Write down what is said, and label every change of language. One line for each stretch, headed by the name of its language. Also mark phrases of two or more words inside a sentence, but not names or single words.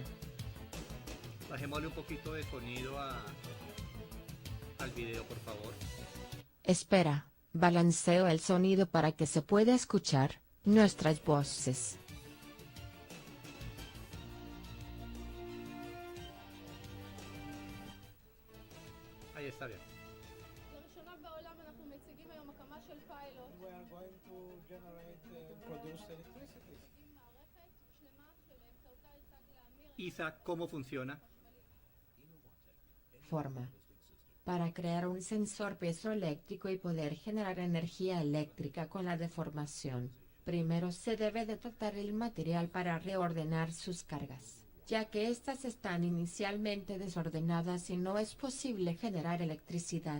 Spanish: Bajémosle un poquito de sonido al video, por favor. Espera, balanceo el sonido para que se pueda escuchar nuestras voces. Ahí está bien.
Hebrew: לראשונה בעולם אנחנו מציגים היום הקמה של פיילוט.
English: We are going to generate, produce electricity.
Hebrew: עם מערכת שלמה שבאמצעותה יוצג להמיר
Spanish: Isa, ¿cómo funciona? Forma. Para crear un sensor piezoeléctrico y poder generar energía eléctrica con la deformación, primero se debe de tratar el material para reordenar sus cargas, ya que éstas están inicialmente desordenadas y no es posible generar electricidad.